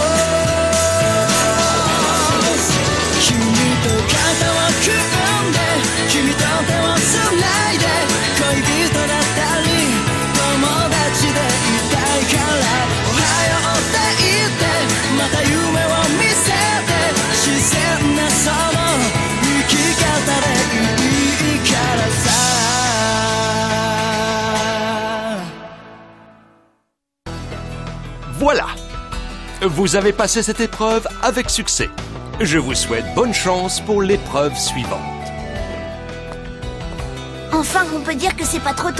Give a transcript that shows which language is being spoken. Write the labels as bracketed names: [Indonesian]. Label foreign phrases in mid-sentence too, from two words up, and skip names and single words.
[Japanese] 君と肩を組んで君と手をつないで恋人だったり友達でいたいからおはようって言ってまた夢を見せて自然なその生き方でいいからさ [French] Voilà! Vous avez passé cette épreuve avec succès. Je vous souhaite bonne chance pour l'épreuve suivante. Enfin, on peut dire que c'est pas trop tôt.